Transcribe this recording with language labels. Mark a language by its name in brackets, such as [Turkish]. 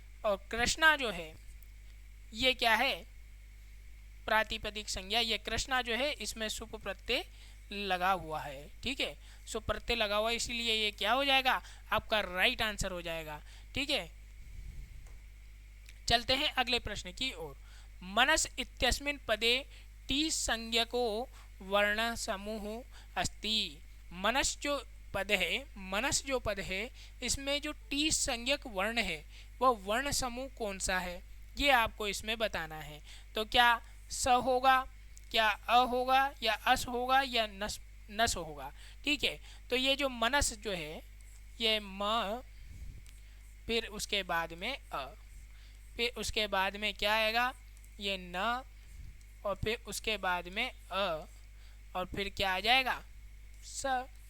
[Hindi] और कृष्णा जो है ये क्या है, प्रातिपदिक संज्ञा, ये कृष्णा जो है इसमें सुप प्रत्यय लगा हुआ है। ठीक है, सुप प्रत्यय लगा हुआ है, इसीलिए ये क्या हो जाएगा, आपका राइट आंसर हो जाएगा। ठीक है, चलते हैं अगले प्रश्न की ओर। [Sanskrit] मनस इत्यस्मिन् पदे टी संज्ञको वर्ण समूह अस्ति। [Hindi] मनस जो पद है, मनस जो पद है, इसमें जो टी संज्ञक वर्ण है वह वर्ण समूह कौन सा है, ये आपको इसमें बताना है। तो क्या स होगा, क्या अ होगा, या अस होगा, या नस होगा। ठीक है, तो ये जो मनस जो है ये म, फिर उसके बाद में अ, फिर उसके बाद में क्या आएगा, ये न, और फिर उसके बाद में अ, और फिर क्या आ जाएगा, स।